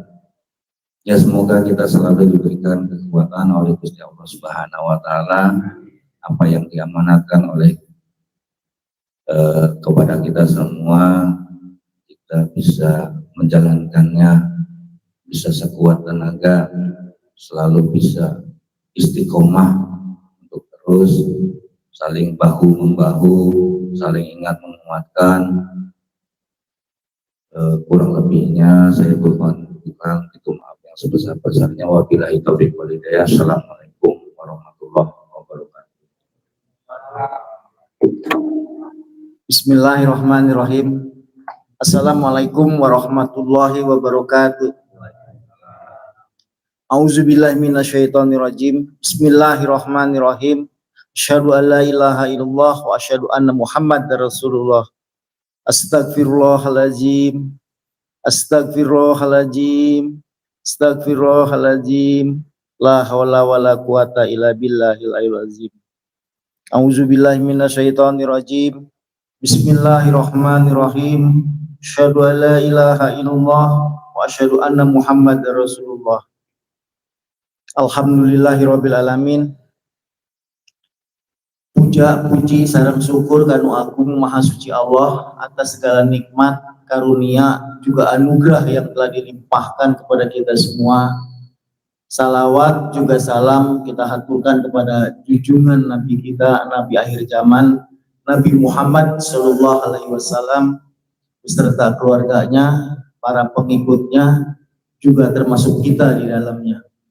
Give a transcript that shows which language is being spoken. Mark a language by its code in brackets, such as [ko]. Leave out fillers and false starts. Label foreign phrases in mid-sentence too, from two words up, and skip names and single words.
[id] Ya semoga kita selalu diberikan kekuatan oleh Gusti Allah [ar] سبحانه وتعالى, [id] apa yang diamanatkan oleh kepada kita semua, kita bisa menjalankannya, bisa sekuat tenaga, selalu bisa istiqomah untuk terus saling bahu membahu, saling ingat menguatkan. Kurang lebihnya saya berbuat itu maaf yang sebesar-besarnya. [ar] وبالله التوفيق والهداية. السلام عليكم ورحمة الله وبركاته. بسم الله الرحمن الرحيم. السلام عليكم ورحمة الله وبركاته. أعوذ بالله من الشيطان الرجيم. بسم الله الرحمن الرحيم أشهد أن لا إله إلا الله وأشهد أن محمدا رسول الله. أستغفر الله العظيم أستغفر الله العظيم. أستغفر الله العظيم. لا حول ولا قوة إلا بالله العلي العظيم. أعوذ بالله من الشيطان الرجيم. بسم الله الرحمن الرحيم أشهد أن لا إله إلا الله وأشهد أن محمدا رسول الله. الحمد لله رب العالمين. [id] Puja puji [su] sareng syukur kanu [id] agung maha suci Allah atas segala nikmat, karunia, juga anugerah yang telah dilimpahkan kepada kita semua. Salawat juga salam kita haturkan kepada junjungan Nabi kita, Nabi akhir zaman, Nabi Muhammad [ar] صلى الله عليه وسلم, [id] beserta keluarganya, para pengikutnya, juga termasuk kita di dalamnya.